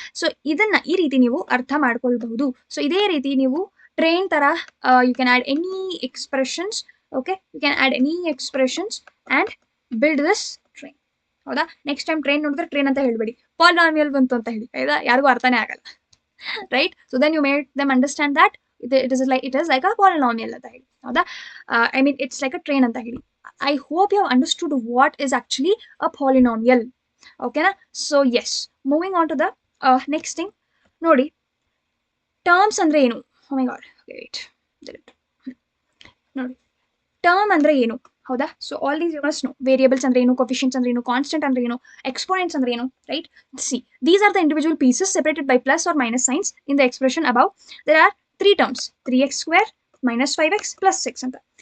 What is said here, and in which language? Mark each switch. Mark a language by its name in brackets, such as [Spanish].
[Kannada] So ಇದನ್ನ ಈ ರೀತಿ ನೀವು ಅರ್ಥ ಮಾಡ್ಕೊಳ್ಬಹುದು. ಸೊ ಇದೇ ರೀತಿ ನೀವು ಟ್ರೈನ್ ತರ [English] You can add any expressions. Okay, you can add any expressions and build this train, ಹೌದಾ? [Kannada] ನೆಕ್ಸ್ಟ್ ಟೈಮ್ ಟ್ರೈನ್ ನೋಡಿದ್ರೆ ಟ್ರೈನ್ ಅಂತ ಹೇಳ್ಬೇಡಿ, ಪಾಲಿನಾಮಿಯಲ್ ಬಂತು ಅಂತ ಹೇಳಿ, ಆಯ್ತಾ? ಯಾರಿಗೂ ಅರ್ಥನೇ ಆಗಲ್ಲ, [English] Right? So then you made them understand that it is like a polynomial [Kannada] ಅಂತ ಹೇಳಿ, ಹೌದಾ? [English] I mean it's like a train [Kannada] ಅಂತ ಹೇಳಿ. [English] I hope you have understood what is actually a polynomial. ಓಕೆನಾ? So yes, moving on to the next thing. [Kannada] ನೋಡಿ, terms ಅಂದ್ರೆ ಏನು? [English] oh my God, wait, [Kannada] ನೋಡಿ, ಟರ್ಮ್ ಅಂದ್ರೆ ಏನು, ಹೌದಾ? [English] So all these you must know. [Kannada] Variables ಅಂದ್ರೆ ಏನು, ಕೋಫಿಷಿಯಂಟ್ಸ್ ಅಂದ್ರೆ ಏನು, ಕಾನ್ಸ್ಟೆಂಟ್ ಅಂದ್ರೆ ಏನು, ಎಕ್ಸ್ಪೋನೆಂಟ್ಸ್ ಅಂದ್ರೆ ಏನು, right? [English] See, these are the individual pieces separated by plus or minus signs in the expression above. There are 3 terms, 3x² - 5x + 6 ಅಂತ.